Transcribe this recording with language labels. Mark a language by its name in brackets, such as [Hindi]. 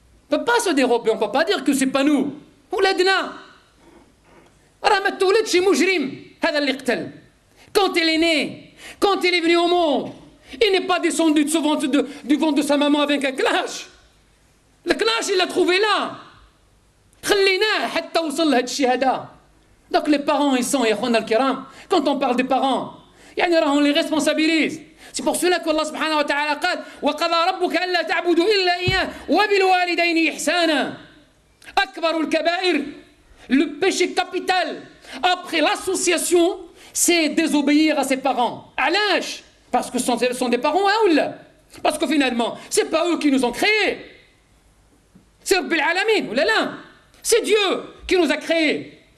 [French] On ne peut pas se dérober, on ne peut pas dire que ce n'est pas nous. [Arabic] ولادنا راه ما تولدش مجرم هذا اللي قتل. [French] Quand il est né, quand il est venu au monde, il n'est pas descendu du ventre de sa maman avec un clash. Le clash, il l'a trouvé là. [Arabic] خليناه حتى وصل لهاد الشيء هذا. [French] Donc les parents, ils sont, [Arabic] يا اخوانا الكرام, [French] quand on parle des parents, [Arabic] يعني راهم [French] les responsabilise. C'est pour cela qu'Allah subhanahu wa ta'ala [Arabic] قال وقضى ربك ألا تعبدوا إلا إياه وبالوالدين إحسانا. أكبر الكبائر, [French] le péché capital après l'association, c'est désobéir à ses parents. [Arabic] علاش? [French] Parce que ce sont des parents أولى. Parce que finalement, ce n'est pas eux qui nous ont créés. C'est Rabbil Alamin, ou là là. C'est Dieu qui nous a créés.